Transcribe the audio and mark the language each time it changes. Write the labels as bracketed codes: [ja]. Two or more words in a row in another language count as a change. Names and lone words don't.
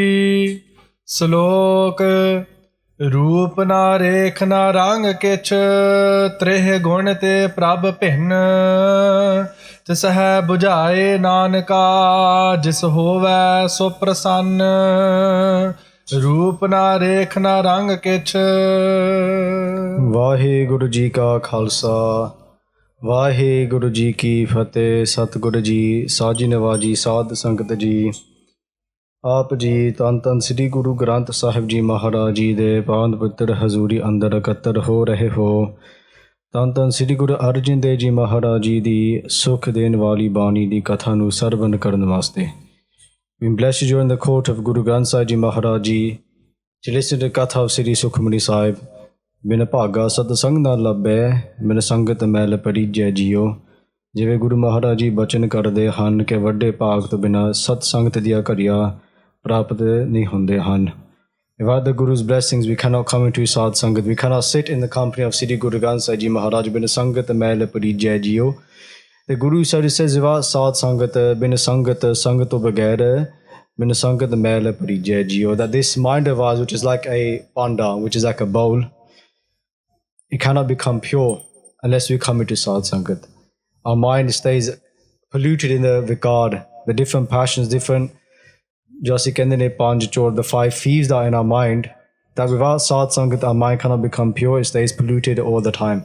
[pa] ਸਲੋਕ ਰੂਪ ਨਾ ਰੇਖ ਨਾ ਰੰਗ ਕਿਛ ਤ੍ਰੈਹ ਗੁਣ ਤੇ ਪ੍ਰਭ ਭਿੰਨ। ਤਿਸ ਹੈ ਬੁਝਾਏ ਨਾਨਕਾ ਜਿਸ ਹੋਵੈ ਸੋ ਪ੍ਰਸੰਨ। ਰੂਪ ਨਾ ਰੇਖ ਨਾ ਰੰਗ ਕਿਛ। ਵਾਹਿਗੁਰੂ ਜੀ ਕਾ ਖਾਲਸਾ ਵਾਹਿਗੁਰੂ ਜੀ ਕੀ ਫਤਹਿ। ਸਤਿਗੁਰੂ ਜੀ ਸਾਜੀ ਨਿਵਾਜੀ ਸਾਧ ਸੰਗਤ ਜੀ, ਆਪ ਜੀ ਧੰਨ ਧੰਨ ਸ੍ਰੀ ਗੁਰੂ ਗ੍ਰੰਥ ਸਾਹਿਬ ਜੀ ਮਹਾਰਾਜ ਜੀ ਦੇ ਪਾਵਨ ਪਵਿੱਤਰ ਹਜ਼ੂਰੀ ਅੰਦਰ ਇਕੱਤਰ ਹੋ ਰਹੇ ਹੋ। ਧੰਨ ਧੰਨ ਸ੍ਰੀ ਗੁਰੂ ਅਰਜਨ ਦੇਵ ਜੀ ਮਹਾਰਾਜ ਜੀ ਦੀ ਸੁਖ ਦੇਣ ਵਾਲੀ ਬਾਣੀ ਦੀ ਕਥਾ ਨੂੰ ਸਰਵਣ ਕਰਨ ਵਾਸਤੇ। [en] We bless you in the court of Guru Granth Sahib Ji Maharaj Ji to listen to the Katha of Sri Sukhmani Sahib। [pa] ਬਿਨ ਭਾਗਾ ਸਤਸੰਗ ਨਾ ਲੱਭੈ, ਬਿਨ ਸੰਗਤ ਮੈਲ ਪਰੀਜੈ ਜੀਓ। ਜਿਵੇਂ ਗੁਰੂ ਮਹਾਰਾਜ ਜੀ ਬਚਨ ਕਰਦੇ ਹਨ ਕਿ ਵੱਡੇ ਭਾਗ ਤੋਂ ਬਿਨਾਂ ਸਤ ਸੰਗਤ ਦੀਆਂ ਘੜੀਆਂ ਪ੍ਰਾਪਤ ਨਹੀਂ ਹੁੰਦੇ ਹਨ। [en] Without the Guru's blessings, we cannot come into Sad Sangat. We cannot sit in the company of Sri Guru Granth Sahib Ji Maharaj [pa] ਬਿਨ ਸੰਗਤ ਮੈਲ ਪਰੀਜੈ ਜੀਓ. [en] The Guru Sahib says, without Sad Sangat, [pa] ਬਿਨ ਸੰਗਤ ਸੰਗਤ ਤੋਂ ਬਗੈਰ ਬਿਨ ਸੰਗਤ ਮੈਲ ਪਰੀਜੈ ਜੀਓ. [en] That this mind of ours, which is like a panda, which is like a bowl, it cannot become pure unless we come into Sad Sangat. Our mind stays polluted in the vikar, the different passions, different just the 5 thieves that are in our mind, that without Sad Sangat our mind cannot become pure, it stays polluted all the time.